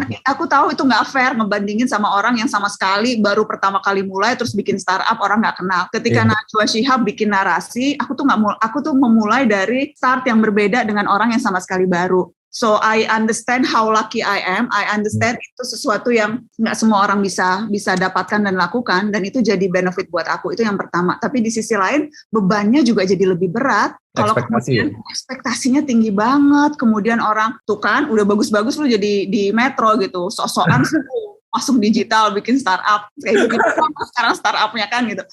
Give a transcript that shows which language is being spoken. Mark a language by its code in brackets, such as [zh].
[id] Aku tahu itu nggak fair ngebandingin sama orang yang sama sekali baru pertama kali mulai terus bikin startup orang nggak kenal. Ketika Najwa Shihab bikin narasi, aku tuh memulai dari start yang berbeda dengan orang yang sama sekali baru. [en] So I understand how lucky I am. I understand [id] itu sesuatu yang nggak semua orang bisa dapatkan dan lakukan, dan itu jadi benefit buat aku. Itu yang pertama. Tapi di sisi lain bebannya juga jadi lebih berat. Kalau kemudian ekspektasinya tinggi banget, kemudian orang tuh kan udah bagus-bagus lu jadi di Metro gitu, sok-sokan masuk digital bikin startup kayak gitu sekarang startupnya kan gitu.